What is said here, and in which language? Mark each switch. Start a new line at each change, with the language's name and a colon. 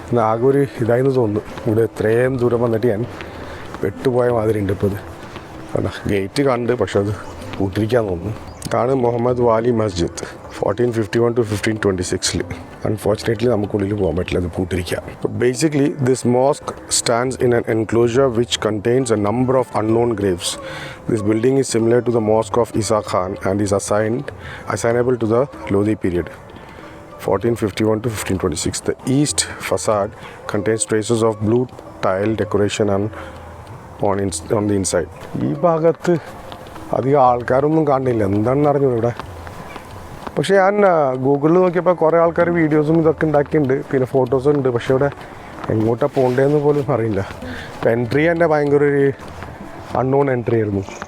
Malayalam: ആകെ ഒരു ഇതായെന്ന് തോന്നുന്നു. ഇവിടെ ഇത്രയും ദൂരം വന്നിട്ട് ഞാൻ പെട്ടുപോയ മാതിരി ഉണ്ട്. ഇപ്പോൾ ഇത് കണ്ട ഗേറ്റ് കണ്ട്, പക്ഷെ അത് പൂട്ടിരിക്കാൻ തോന്നുന്നു. ഇതാണ് Muhammad Valley Masjid, 1451 to 1526. Unfortunately നമുക്കുള്ളിൽ പോകാൻ പറ്റില്ല, അത് പൂട്ടിരിക്കുക.
English: But basically this mosque stands in an enclosure which contains a number of unknown graves. This building is similar to the mosque of Isa Khan and is assignable to the Lodi period, 1451 to 1526. The east facade contains traces of blue tile decoration on the inside.
Malayalam: ഈ ഭാഗത്ത് അധികം ആൾക്കാരൊന്നും കാണില്ല, എന്താണെന്ന് അറിഞ്ഞു ഇവിടെ. പക്ഷേ ഞാൻ ഗൂഗിളിൽ നോക്കിയപ്പോൾ കുറേ ആൾക്കാർ വീഡിയോസും ഇതൊക്കെ ഉണ്ടാക്കിയിട്ടുണ്ട്, പിന്നെ ഫോട്ടോസും ഉണ്ട്. പക്ഷേ ഇവിടെ എങ്ങോട്ടാണ് പോകേണ്ടതെന്ന് പോലും അറിയില്ല. ഇപ്പം എൻട്രി തന്നെ ഭയങ്കര ഒരു അൺനോൺ എൻട്രി ആയിരുന്നു.